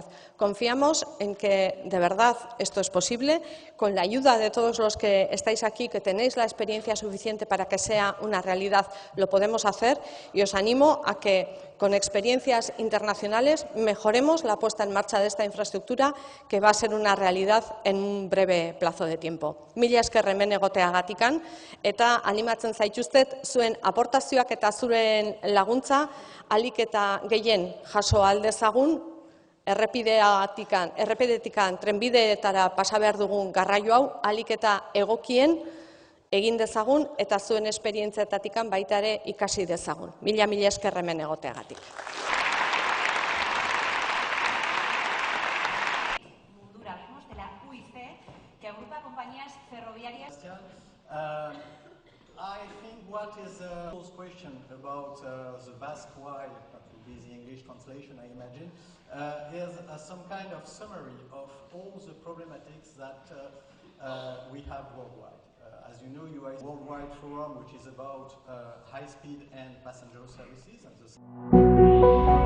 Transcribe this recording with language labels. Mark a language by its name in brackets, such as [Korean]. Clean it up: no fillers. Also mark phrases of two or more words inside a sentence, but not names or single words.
[Spanish] Confiamos en que de verdad esto es posible, con la ayuda de todos los que estáis aquí, que tenéis la experiencia suficiente para que sea una realidad, lo podemos hacer, y os animo a que con experiencias internacionales mejoremos la puesta en marcha de esta infraestructura, que va a ser una realidad en un breve plazo de tiempo. [Basque] Mila esker hemen egoteagatikan, eta animatzen zaituztet zuen aportazioak eta zuren laguntza ahalik eta gehien jaso ahal dezagun, errepidetikan trenbideetara pasa behar dugun garraio hau ahalik eta egokien egin dezagun, eta zuen esperientziatatikan baita ere ikasi dezagun. Mila esker hemen egoteagatik. [Spanish] ferroviarias. [English] I think what is a close question about the Basque Wide, that will be the English translation, I imagine, is some kind of summary of all the problematics that we have worldwide. As you know, you are a worldwide forum which is about high speed and passenger services.